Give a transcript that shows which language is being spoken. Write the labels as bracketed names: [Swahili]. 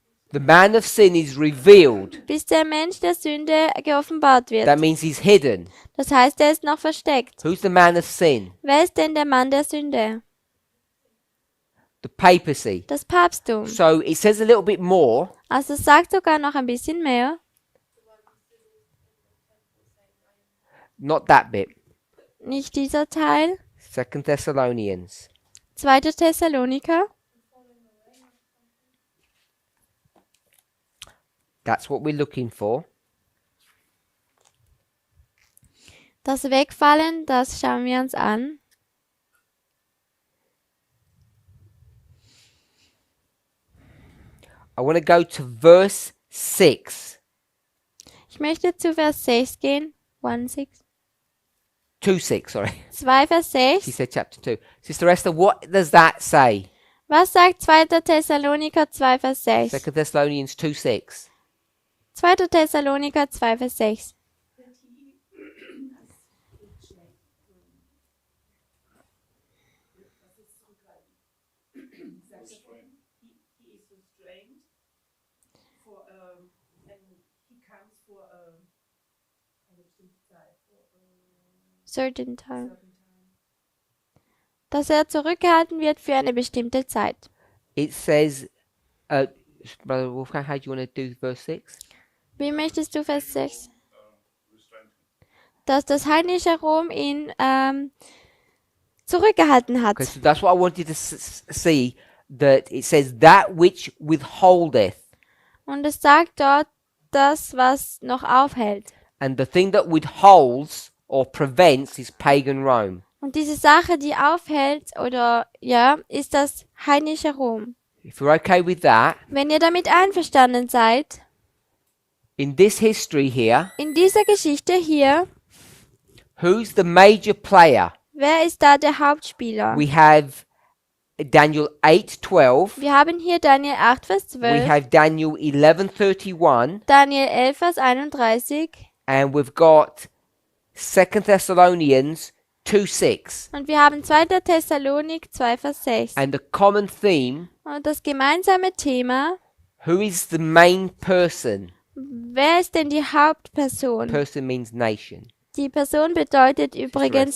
[English] The man of sin is revealed. [German] Bis der Mensch der Sünde geoffenbart wird. [English] That means he's hidden. [German] Das heißt, er ist noch versteckt. [English] Who's the man of sin? [German] Wer ist denn der Mann der Sünde? [English] The papacy. [German] Das Papsttum. [English] So it says a little bit more. [German] Also es sagt sogar noch ein bisschen mehr. [English] Not that bit. [German] Nicht dieser Teil. [English] Second Thessalonians. [German] 2. Thessaloniker. [English] That's what we're looking for. [German] Das Wegfallen, das schauen wir uns an. [English] I want to go to verse 6. [German] Ich möchte zu Vers 6 gehen. [English] 1,6. 2:6, sorry. [German] 2 Vers [English] She 6. said chapter 2. Sister Esther, what does that say? [German] Was sagt 2. Thessaloniker 2 Vers 6? [English] Second Thessalonians 2:6. [German] 2. Thessaloniker 2 Vers 6. [English] He is restrained for and he comes for [German] eine bestimmte Zeit. [English] Certain time. Certain time. [German] Dass er zurückgehalten wird für eine bestimmte Zeit. [English] It says, Brother Wolfgang, how do you want to do verse 6? [German] Wie möchtest du Vers 6? [English] Restraint. [German] Dass das heidnische Rom ihn zurückgehalten hat. [English] Okay, so that's what I wanted to see. That it says, that which withholdeth. [German] Und es sagt dort, das, was noch aufhält. [English] And the thing that withholds or prevents is pagan Rome. [German] Und diese Sache, die aufhält, oder ja, ist das heidnische Rom. [English] If you're okay with that, [German] Wenn ihr damit einverstanden seid, [English] in this history here, [German] in dieser Geschichte hier, [English] who's the major player? [German] wer ist da der Hauptspieler? [English] We have Daniel 8:12. [German] Wir haben hier Daniel 8, Vers [English] We [German] 12, [English] have Daniel 11:31, [German] Daniel 11, Vers 31 [English] and we've got 2 Thessalonians 2:6. [German] und wir haben 2. Thessalonik 2, Vers 6. [English] And the common theme, [German] Und das gemeinsame Thema, [English] who is the main person? [German] wer ist denn die Hauptperson? [English] Person means nation. [German] Die Person bedeutet übrigens